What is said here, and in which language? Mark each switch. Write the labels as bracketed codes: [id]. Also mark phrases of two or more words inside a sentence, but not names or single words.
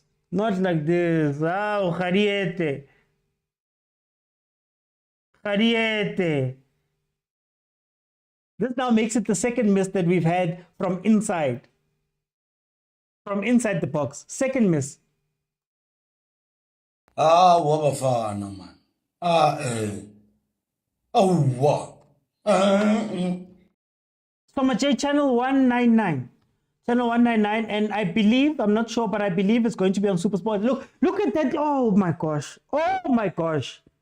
[en] Not like this. Ah, Jariete. Jariete. This now makes it the second miss that we've had from inside. From inside the box. Second miss. Ah, wa bafana man. Oh, what? From a J channel 199. Channel 199, and I believe, I'm not sure, but I believe it's going to be on Supersport. Look at that. Oh my gosh. Oh my gosh.